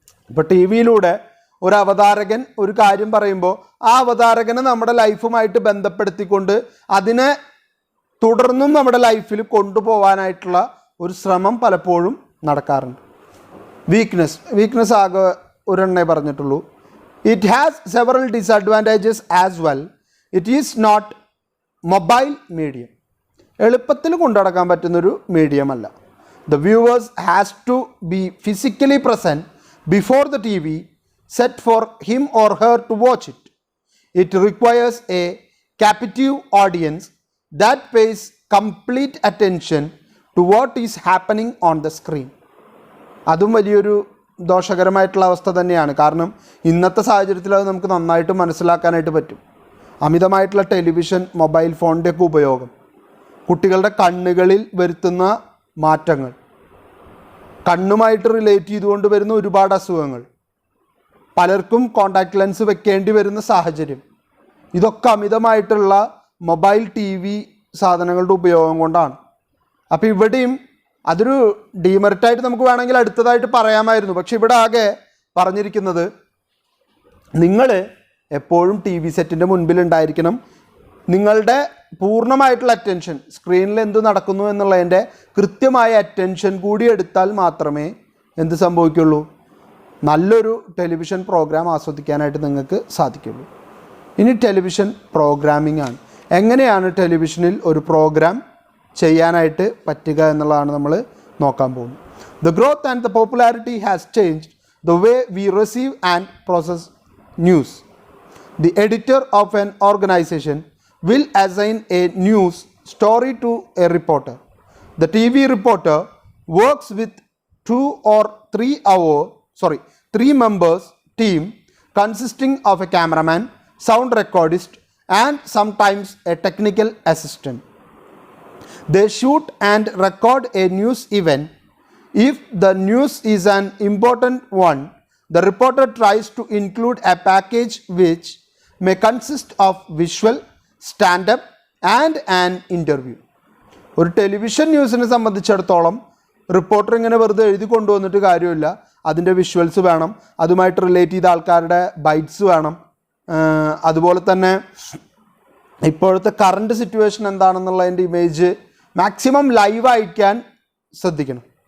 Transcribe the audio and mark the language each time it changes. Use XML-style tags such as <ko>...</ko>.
<ml>ഇപ്പോൾ ടി വിയിലൂടെ ഒരു അവതാരകൻ ഒരു കാര്യം പറയുമ്പോൾ ആ അവതാരകനെ നമ്മുടെ ലൈഫുമായിട്ട് ബന്ധപ്പെടുത്തിക്കൊണ്ട് അതിനെ തുടർന്നും നമ്മുടെ ലൈഫിൽ കൊണ്ടുപോകാനായിട്ടുള്ള ഒരു ശ്രമം പലപ്പോഴും നടക്കാറുണ്ട്. വീക്ക്നെസ് ആകെ ഒരെണ്ണേ പറഞ്ഞിട്ടുള്ളൂ.</ml> <en>It has several disadvantages as well. It is not mobile medium.</en> <ml>എളുപ്പത്തിൽ കൊണ്ടുനടക്കാൻ പറ്റുന്നൊരു മീഡിയം അല്ല.</ml> <en>The viewers has to be physically present before the TV set for him or her to watch it. It requires a captive audience that pays complete attention to what is happening on the screen.</en> <ml>അതും വലിയൊരു ദോഷകരമായിട്ടുള്ള അവസ്ഥ തന്നെയാണ്. കാരണം ഇന്നത്തെ സാഹചര്യത്തിൽ അത് നമുക്ക് നന്നായിട്ട് മനസ്സിലാക്കാനായിട്ട് പറ്റും. അമിതമായിട്ടുള്ള ടെലിവിഷൻ, മൊബൈൽ ഫോണിൻ്റെയൊക്കെ ഉപയോഗം കുട്ടികളുടെ കണ്ണുകളിൽ വരുത്തുന്ന മാറ്റങ്ങൾ, കണ്ണുമായിട്ട് റിലേറ്റ് ചെയ്തുകൊണ്ട് വരുന്ന ഒരുപാട് അസുഖങ്ങൾ, പലർക്കും കോണ്ടാക്ട് ലെൻസ് വെക്കേണ്ടി വരുന്ന സാഹചര്യം, ഇതൊക്കെ അമിതമായിട്ടുള്ള മൊബൈൽ ടി വി സാധനങ്ങളുടെ ഉപയോഗം കൊണ്ടാണ്. അപ്പോൾ ഇവിടെയും അതൊരു ഡീമെറിറ്റായിട്ട് നമുക്ക് വേണമെങ്കിൽ അടുത്തതായിട്ട് പറയാമായിരുന്നു. പക്ഷെ ഇവിടെ ആകെ പറഞ്ഞിരിക്കുന്നത് നിങ്ങൾ എപ്പോഴും ടി വി സെറ്റിൻ്റെ മുൻപിലുണ്ടായിരിക്കണം. നിങ്ങളുടെ പൂർണ്ണമായിട്ടുള്ള അറ്റൻഷൻ സ്ക്രീനിൽ എന്ത് നടക്കുന്നു എന്നുള്ളതിൻ്റെ കൃത്യമായ അറ്റൻഷൻ കൂടി എടുത്താൽ മാത്രമേ എന്ത് സംഭവിക്കുള്ളൂ, നല്ലൊരു ടെലിവിഷൻ പ്രോഗ്രാം ആസ്വദിക്കാനായിട്ട് നിങ്ങൾക്ക് സാധിക്കുള്ളൂ. ഇനി ടെലിവിഷൻ പ്രോഗ്രാമിംഗ് ആണ്. എങ്ങനെയാണ് ടെലിവിഷനിൽ ഒരു പ്രോഗ്രാം ചെയ്യാനായിട്ട് പറ്റുക എന്നുള്ളതാണ് നമ്മൾ നോക്കാൻ പോകുന്നത്.</ml> <en>The growth and the popularity has changed the way we receive and process news. The editor of an organization will assign a news story to a reporter. The TV reporter works with 2 or 3 members team consisting of a cameraman, sound recordist and sometimes a technical assistant. They shoot and record a news event. If the news is an important one, the reporter tries to include a package which may consist of visual, stand-up and an interview.</en> <ml>ഒരു television ന്യൂസിനെ സംബന്ധിച്ചിടത്തോളം reporter ഇങ്ങനെ വെറുതെ എഴുതി കൊണ്ടുവന്നിട്ട് കാര്യമില്ല. അതിൻ്റെ visuals വേണം, അതുമായിട്ട് റിലേറ്റ് ചെയ്ത ആൾക്കാരുടെ ബൈറ്റ്സ് വേണം, അതുപോലെ തന്നെ ഇപ്പോഴത്തെ current situation എന്താണെന്നുള്ളതിൻ്റെ image maximum live അയക്കാൻ ശ്രദ്ധിക്കണം.</ml>